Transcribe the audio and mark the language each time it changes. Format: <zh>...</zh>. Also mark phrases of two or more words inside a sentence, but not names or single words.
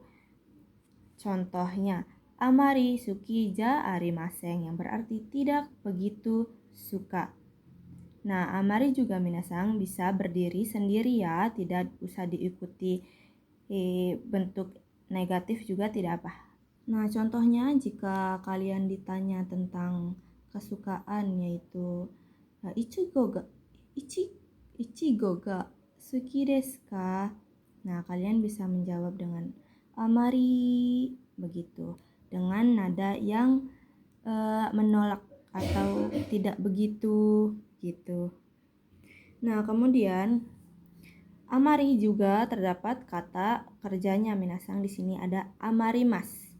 <id>Contohnya,</id> <ja>あまり好きじゃありません</ja> <id>yang berarti tidak begitu suka. Nah, amari juga minasang bisa berdiri sendiri ya, tidak usah diikuti bentuk negatif juga tidak apa. Nah, contohnya jika kalian ditanya tentang kesukaan yaitu</id> <ja>いちごがいちごが好きですか?</ja> <id>Nah, kalian bisa menjawab dengan amari begitu, dengan nada yang menolak atau tidak begitu gitu. Nah, kemudian amari juga terdapat kata kerjanya minasang, di sini ada amarimas.</id>